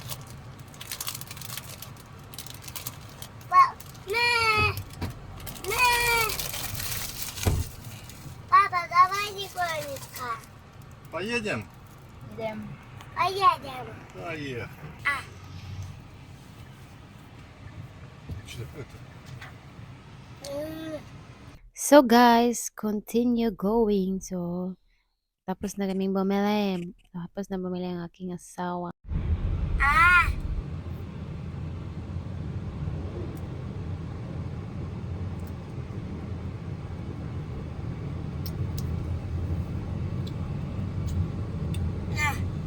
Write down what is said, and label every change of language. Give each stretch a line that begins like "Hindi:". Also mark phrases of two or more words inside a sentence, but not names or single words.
Russian: Папа, давай никонечко. Поедем? Idem. Поедем. Поехали. А. Что это?
English: So guys, continue going. So,
Filipino: tapos na kaming bumili. Tapos na bumili ang aking asawa.
Russian: А. На.